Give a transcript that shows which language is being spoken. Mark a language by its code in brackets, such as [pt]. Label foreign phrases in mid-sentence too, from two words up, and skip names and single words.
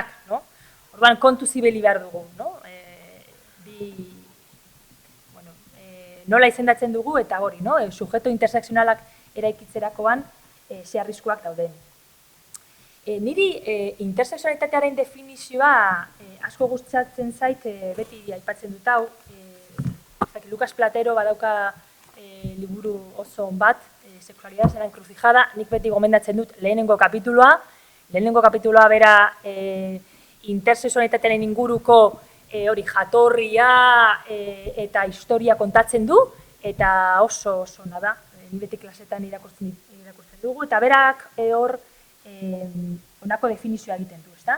[eu] Orduan kontu zibeli behar dugu. Nola izendatzen dugu eta hori, sujeto interseksionalak eraikitzerakoan ze arriskuak dauden. Niri interseksualitatearen definizioa asko gustatzen zait beti aipatzen dut hau. Lucas Platero badauka liburu oso on bat, Sexualidad en la encrucijada, nik beti gomendatzen dut lehenengo kapituloa bera interseksualitatearen inguruko hori jatorria eta historia kontatzen du, eta oso ona da, nik beti klasetan irakurtzen dugu, eta berak hor honako definizioa egiten du, ezta?